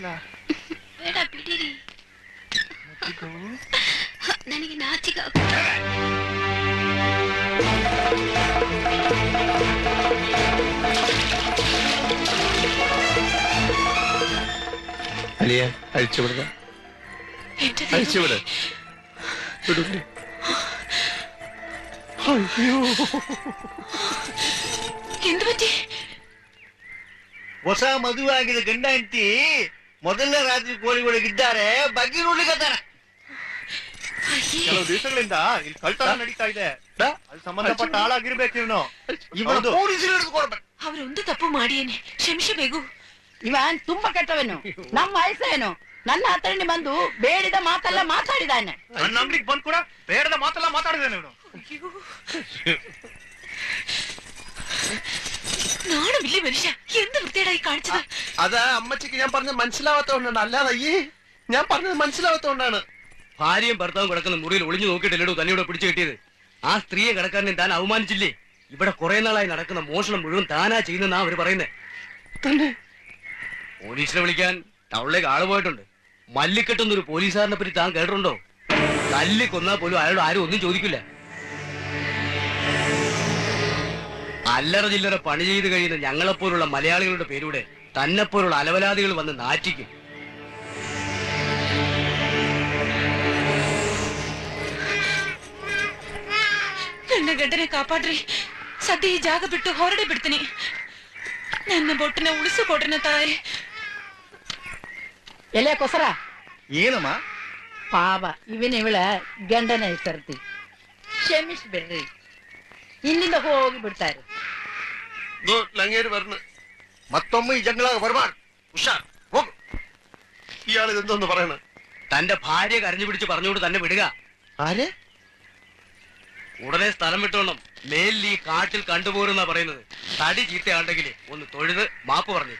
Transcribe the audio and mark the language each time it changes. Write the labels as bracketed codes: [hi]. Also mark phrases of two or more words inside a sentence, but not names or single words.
[kn] ಬೇಡ ಬಿಡಿರಿ ಮುದ್ದುಗವು ನನಗೆ ನಾಚಿಕೆ [ml] അലിയ അഴിച്ചുവിടുക അഴിച്ചുവിട് വിടൂല്ലേ? അയ്യോ എന്ത് പറ്റി? [kn] ಹೊಸ ಮದುವೆಯಾಗಿದೆ ಗಂಡ ಹೆಂಡತಿ ಮೊದಲನೇ ರಾತ್ರಿ ಕೋಳಿಗಳಿದ್ದಾರೆ ಬಗ್ಗೆ ನೋಡ್ಲಿಕ್ಕತ್ತಾರ. ಕೆಲವು ದಿವಸಗಳಿಂದ ಇಲ್ಲಿ ಕಳ್ತನ ನಡೀತಾ ಇದೆ. ಅಲ್ಲಿ ಸಂಬಂಧಪಟ್ಟ ಆಳಾಗಿರ್ಬೇಕು ಇವನು. ಅವರೊಂದು ತಪ್ಪು ಮಾಡಿಯೇನೆ, ಕ್ಷಮಿಸಬೇಕು. ಇವನ್ ತುಂಬಾ ಕೆಟ್ಟವನು. ನಮ್ಮ ವಯಸ್ಸೇನು ನನ್ನ ಹತ್ರ ಬಂದು ಬೇಡಿದ ಮಾತೆಲ್ಲ ಮಾತಾಡಿದಾನೆ. ನನ್ನ ಅಂಗಡಿಗೆ ಬಂದ್ ಕೂಡ ಬೇಡದ ಮಾತೆಲ್ಲ ಮಾತಾಡಿದಾನೆ ಇವನು. [ml] നാണു വലിയ മനുഷ്യ എന്ത് വൃത്തിയായി കാണിച്ചത്? അത് അമ്മച്ചിക്ക് ഞാൻ പറഞ്ഞത് മനസ്സിലാവാത്തോണ്ടാണ്. അല്ലാതെ ഈ ഞാൻ പറഞ്ഞത് മനസ്സിലാവാത്തോണ്ടാണ്. ഭാര്യയും ഭർത്താവും കിടക്കുന്ന മുറിയിൽ ഒളിഞ്ഞു നോക്കിയിട്ടല്ലോ തന്നെയോടെ പിടിച്ചു കിട്ടിയത്. ആ സ്ത്രീയെ കിടക്കാരനെ താൻ അവമാനിച്ചില്ലേ? ഇവിടെ കുറെ നാളായി നടക്കുന്ന മോഷണം മുഴുവൻ താനാ ചെയ്യുന്നെന്നാ അവര് പറയുന്നേ. തന്നെ പോലീസിനെ വിളിക്കാൻ ടൗണിലേക്ക് ആള് പോയിട്ടുണ്ട്. മല്ലിക്കെട്ടുന്നൊരു പോലീസുകാരനെ പറ്റി താൻ കേട്ടിട്ടുണ്ടോ? തല്ലി കൊന്നാൽ പോലും അയാളോട് ആരും ഒന്നും ചോദിക്കില്ല. അല്ലറ ചില്ലറ പണി ചെയ്ത് കഴിയുന്ന ഞങ്ങളെപ്പോലുള്ള മലയാളികളുടെ പേരൂടെ തന്നെപ്പോലുള്ള അലവലാദികൾ വന്ന് നാറ്റിക്കും. [kn] ನನ್ನ ಗಡ್ಡನೆ ಕಾಪಾಡ್ರಿ. ಸದ್ಯ ಈ ಜಾಗ ಬಿಟ್ಟು ಹೊರಡೆ ಬಿಡ್ತೀನಿ. ನನ್ನ ಬೊಟ್ಟನ ಉಳಿಸಿಕೊಡ್ರನ ತಾಯಿ. ಎಲೆ ಕೊಸರ ಏನಮ್ಮ ಪಾಪ ಇವಳ ಗಂಡನ ಹೆಸರ್ತಿ ಕ್ಷಮಿಸ್ಬಿಡ್ರಿ. ಇಲ್ಲಿಂದ ಹೋಗಿ ಬಿಡ್ತಾರೆ. [ml] ലങ്ങേര് പറഞ്ഞു. മൊത്തം ഈ ജംഗളാകെ വരുമാൻ ഉഷാർ പോകും. ഇയാൾ ഇതെന്തോന്ന് പറയണ? തന്റെ ഭാര്യ കരഞ്ഞു പിടിച്ച് പറഞ്ഞുകൊണ്ട് തന്നെ വിടുക. ആരെ? ഉടനെ സ്ഥലം വിട്ടോണം. മേലിൽ ഈ കാട്ടിൽ കണ്ടുപോരുന്നാ പറയുന്നത്. തടി ചീത്തയാണ്ടെങ്കിൽ ഒന്ന് തൊഴുത് മാപ്പ് പറഞ്ഞേക്കും.